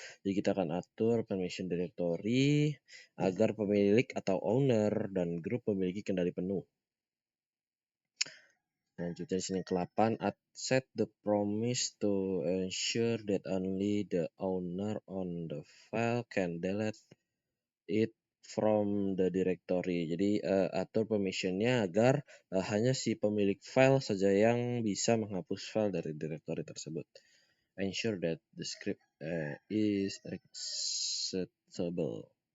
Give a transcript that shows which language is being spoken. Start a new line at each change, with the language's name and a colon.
Indonesian: Jadi kita akan atur permission directory agar pemilik atau owner dan grup memiliki kendali penuh. Selanjutnya di sini ke-8,
English: set the promise to ensure that only the owner on the file can delete it from the directory.
Indonesian: Jadi atur permissionnya agar hanya si pemilik file saja yang bisa menghapus file dari directory tersebut.
English: Ensure that the script is executable.